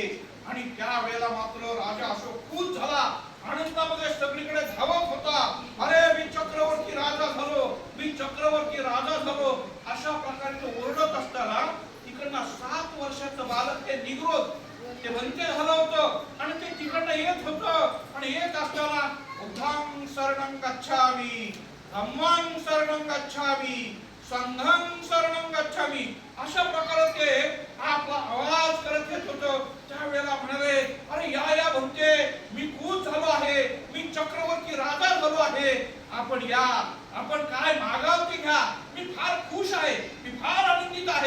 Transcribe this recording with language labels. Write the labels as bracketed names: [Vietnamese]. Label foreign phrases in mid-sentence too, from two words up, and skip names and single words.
[Marathi] आणि त्यावेळेला मात्र राजा अशोक खुश झाला, आनंदामध्ये सगळीकडे धावत होता. अरे मी चक्रवर्ती राजा झालो, मी चक्रवर्ती राजा झालो, अशा प्रकारे तो ओरडत असताना तिकडनं 7 वर्षाचं बालक ते निग्रोध ते वंचित झालं होतं आणि ते तिकडनं येत होतं. आणि येत असताना [Pali] बुद्धां शरणं गच्छामि, धम्मां शरणं गच्छामि, संघं शरणं गच्छामि, [Marathi] अशा प्रकारे ते आपला आवाज करत येत होतं. त्यावेळेला म्हणाले अरे या भक्ते, मी खुश झालो आहे, मी चक्रवर्ती राजा झालो आहे, आपण या, आपण काय मागाल ते घ्या, मी फार खुश आहे, मी फार आनंदित आहे.